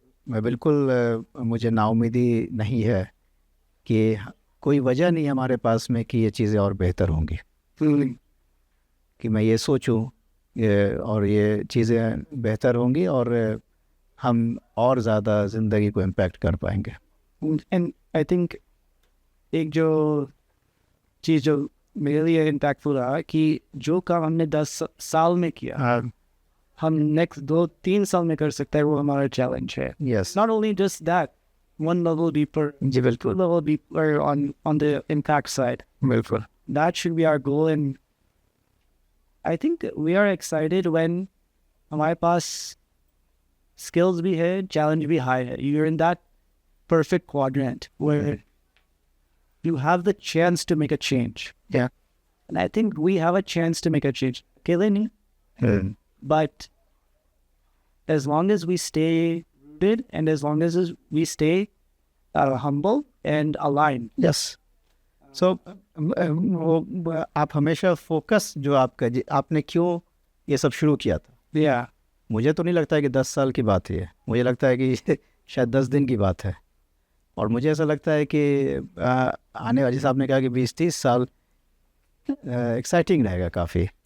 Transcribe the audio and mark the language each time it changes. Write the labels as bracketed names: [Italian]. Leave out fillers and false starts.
[Hindi] मैं बिल्कुल मुझे नाउमीदी नहीं है कि कोई वजह नहीं हमारे पास में कि ये चीज़ें और बेहतर होंगी, कि मैं ये सोचूं और ये चीज़ें बेहतर होंगी और हम और ज़्यादा ज़िंदगी को इम्पैक्ट कर पाएंगे। [English] and I think [Hindi] एक जो चीज़ जो मेरे लिए इम्पैक्टफुल रहा कि जो काम हमने 10 साल में किया, हम नेक्स्ट 2-3 साल में कर सकते हैं, वो हमारा चैलेंज है। [English] yes, Not only just that, one level deeper, [Hindi] ji [English] two [Hindi] बिल्कुल, [English] level deeper on the impact side. [Hindi] बिल्कुल। [English] That should be our goal, and I think we are excited when [Hindi] हमारे पास skills भी है, challenge भी high है. [English] You're in that perfect quadrant where you have the chance to make a change. Yeah. And I think we have a chance to make a change. [Hindi] अकेले नहीं, [English] but as long as we stay rooted and as long as we stay humble and aligned. Yes, so [Hindi] आप हमेशा focus जो आपका आपने क्यों ये सब शुरू किया था, [English] Yeah. [Hindi] मुझे तो नहीं लगता है कि 10 साल की बात है। मुझे लगता है कि शायद 10 दिन की बात है। और मुझे ऐसा लगता है कि आने वाली, साहब ने कहा कि 20-30 साल एक्साइटिंग रहेगा काफ़ी।